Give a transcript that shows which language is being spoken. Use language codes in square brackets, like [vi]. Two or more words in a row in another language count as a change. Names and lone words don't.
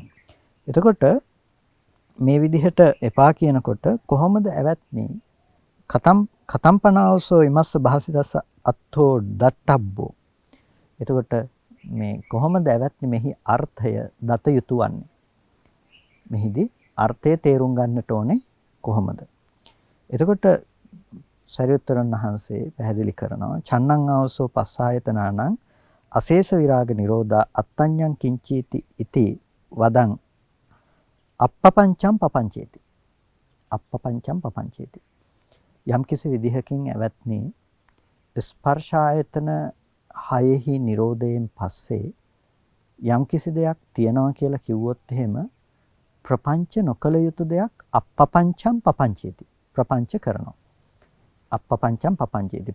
[si] එතකොට මේ විදිහට එපා කියනකොට කොහොමද ඇවැත්නි [pi] කතම්පනාවසෝ ඉමස්ස භාසිතස්ස අත්ථෝ දට්ඨබ්බෝ. [si] එතකොට මේ කොහොමද ඇවැත්නි මෙහි අර්ථය දත යුතු වන්නේ? මෙහිදී අර්ථය තේරුම් ගන්නට ඕනේ කොහොමද? එතකොට සරියුත්තරන් වහන්සේ පැහැදිලි කරනවා [pi] චන්නං ආවසෝ පස්සායතනානං අශේෂ විරාග නිරෝධා අත්තඤ්ඤං කිංචීති ඉති වදං අප්පපංචම් පපංචේති. අප්පපංචම් පපංචේති. [si] යම් කිසි විදිහකින් ඇවැත්නි ස්පර්ශ ආයතන හයෙහි නිරෝධයෙන් පස්සේ යම් කිසි දෙයක් තියනවා කියලා කිව්වොත් එහෙම ප්‍රපංච නොකල යුතු දෙයක් [pi] අප්පපංචම් පපංචේති. [si] ප්‍රපංච කරනවා. [pi] අප්පපංචම් පපංචේති.